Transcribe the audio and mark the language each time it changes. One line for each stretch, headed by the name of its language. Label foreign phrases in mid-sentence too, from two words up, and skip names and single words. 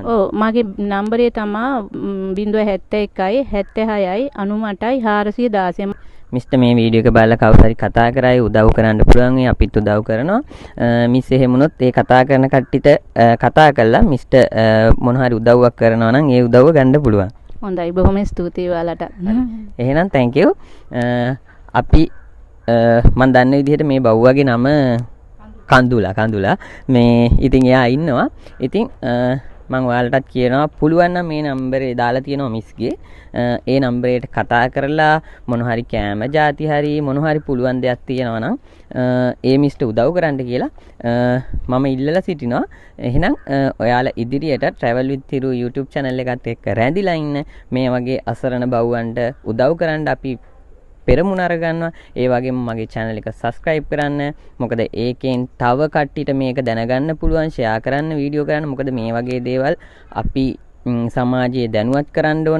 Sinhala: ඔව් මගේ නම්බරේ තමයි 071යි 76යි 98යි 416. මිස්ටර් මේ වීඩියෝ එක බලලා කවුරු හරි කතා කරායි උදව් කරන්න පුළුවන් වෙයි අපිත් උදව් කරනවා. මිස් එහෙම වුණොත් ඒ කතා කරන කට්ටියට කතා කරලා මිස්ටර් මොන හරි උදව්වක් කරනවා නම් ඒ උදව්ව ගන්න පුළුවන්. හොඳයි බොහොම ස්තුතියි ඔයාලට. එහෙනම්
English: thank you.
Sinhala: අපි මන් දන්න විදිහට මේ බව්වගේ නම කඳුලා මේ ඉතින් එයා ඉන්නවා. ඉතින් මම ඔයාලටත් කියනවා පුළුවන් නම් මේ නම්බරේ දාලා තියෙනවා මිස්ගේ. ඒ නම්බරේට කතා කරලා මොන හරි කෑම ಜಾති හරි මොන හරි පුළුවන් දෙයක් තියෙනවා නම් ඒ මිස්ට උදව් කරන්න කියලා මම ඉල්ලලා සිටිනවා. එහෙනම් ඔයාලා ඉදිරියට travel with thiru YouTube channel එකත් එක්ක රැඳිලා ඉන්න මේ වගේ අසරණ බව්වන්ට උදව් කරන්න අපි පෙරමුණ අරගන්නවා. ඒ වගේම මගේ channel එක subscribe කරන්න. මොකද ඒකෙන් තව කට්ටියට මේක දැනගන්න පුළුවන්, share කරන්න, වීඩියෝ කරන්න. මොකද මේ වගේ දේවල් අපි සමාජයේ දැනුවත් කරන්න ඕන.